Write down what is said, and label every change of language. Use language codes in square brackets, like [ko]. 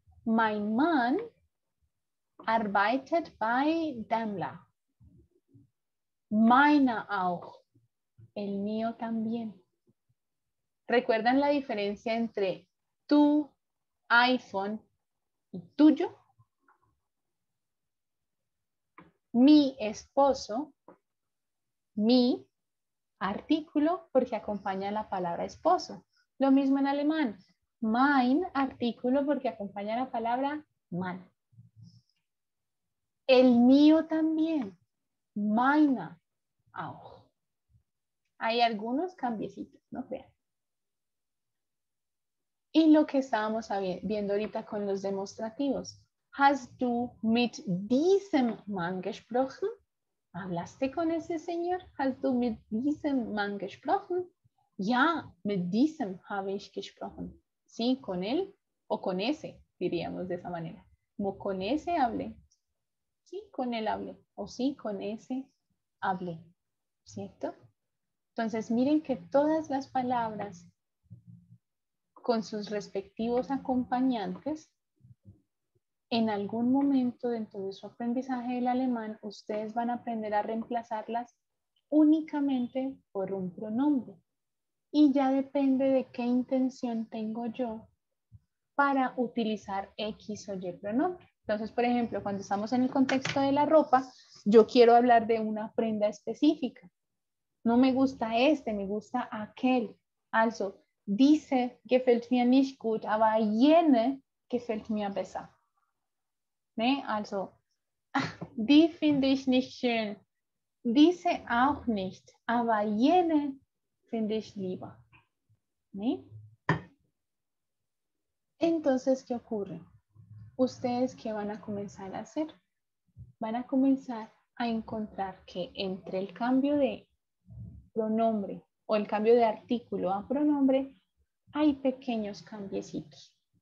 [de] Mein Mann arbeitet bei Daimler. Meiner auch. [es] El mío también. ¿Recuerdan la diferencia entre tu iPhone y tuyo? Mi esposo, mi artículo porque acompaña la palabra esposo. Lo mismo en alemán. Mein, artículo porque acompaña la palabra man. El mío también. [de] Meiner auch. [es] Hay algunos cambiecitos, no crean. Y lo que estábamos viendo ahorita con los demostrativos. [de] Hast du mit diesem Mann gesprochen? [es] ¿Hablaste con ese señor? [de] Hast du mit diesem Mann gesprochen? Ja, mit diesem habe ich gesprochen. [es] Sí, con él o con ese, diríamos de esa manera. Como con ese hablé. Sí, con él hablé. O sí, con ese hablé. ¿Cierto? Entonces, miren que todas las palabras con sus respectivos acompañantes, en algún momento dentro de su aprendizaje del alemán, ustedes van a aprender a reemplazarlas únicamente por un pronombre. Y ya depende de qué intención tengo yo para utilizar X o Y pronombre. Entonces, por ejemplo, cuando estamos en el contexto de la ropa, yo quiero hablar de una prenda específica. No me gusta este, me gusta aquel. [de] Also, diese gefällt mir nicht gut, aber jene gefällt mir besser. Ne? Also, die finde ich nicht schön. Diese auch nicht, aber jene finde ich lieber. [es] ¿Sí? Entonces, ¿qué ocurre? ¿Ustedes qué van a comenzar a hacer? Van a comenzar a encontrar que entre el cambio de pronombre o el cambio de artículo a pronombre hay pequeños cambiecitos.